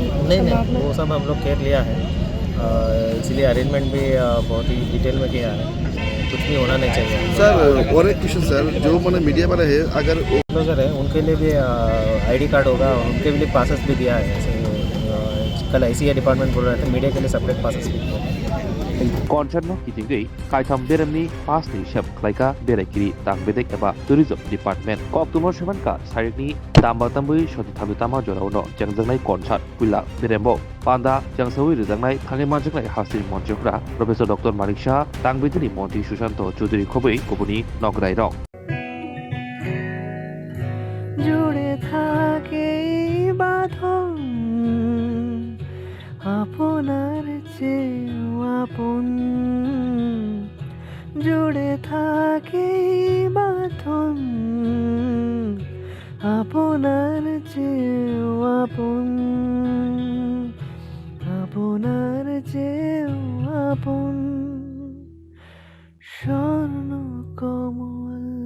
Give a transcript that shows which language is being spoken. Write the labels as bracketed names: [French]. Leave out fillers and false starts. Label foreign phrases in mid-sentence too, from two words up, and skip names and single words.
[Hindi] नहीं, वो सब हम लोग केयर लिया है, इसलिए अरेंजमेंट भी बहुत ही डिटेल में किया है, कुछ भी होना नहीं चाहिए। सर और एक क्वेश्चन सर, जो मैंने मीडिया वाले है अगर क्लोजर है उनके लिए भी [English] ID card [Hindi] होगा, उनके लिए पासेस भी दिया है। ऐसे कल [English] ICA department [Hindi] बोल रहे थे मीडिया के लिए [English] separate passes [Hindi] भी दिया है। [Kok Borok] concert no kitingei kaitam beremni pass ni shep klaika berekiri tangbedek eba [English] tourism department [Kok Borok] koktumor semanka sarikni tambui shoti thabitama jorauno jangjangnai concert puila berembo panda jangsawi rijangnai thangai manjaknai hasti monjokra Professor Dr. Manik Shah tangbedini monti Sushanto Choudhury khobei kobuni nograi rok [Bangla] জুড়ে থাকে বাঁধন আপনার চেয়েও আপন, জুড়ে থাকে বাঁধন আপনার চেয়েও আপন, আপনার চেয়েও আপন স্বর্ণ কমল।